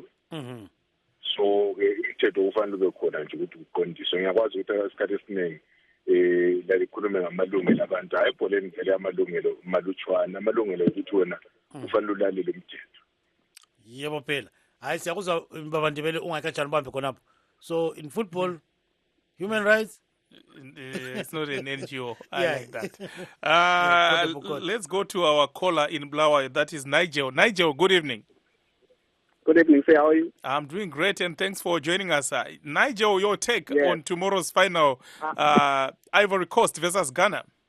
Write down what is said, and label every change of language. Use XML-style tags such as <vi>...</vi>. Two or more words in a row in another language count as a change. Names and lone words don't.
<nd>So umthetho ufanele ube khona nje ukuthi uqondiswe. Ngiyakwazi ukuthi isikhathi esiningi lalikhulume ngamalungelo abantu hayi ibholeni vele amalungelo malutshwana amalungelo ukuthi wena ufanele ulalele umthetho. Yebo phela hayi siyakuzwa baba Ndebele ungakatshani ubambe khonapho.</nd> <en>So in football human rights it's not an NGO. I like that. Let's go to our caller in Blawa. That is Nigel. Nigel, good evening. Good evening, sir. How are you? I'm doing great, and thanks for joining us. Nigel, your take on tomorrow's final, Ivory Coast versus Ghana.</en>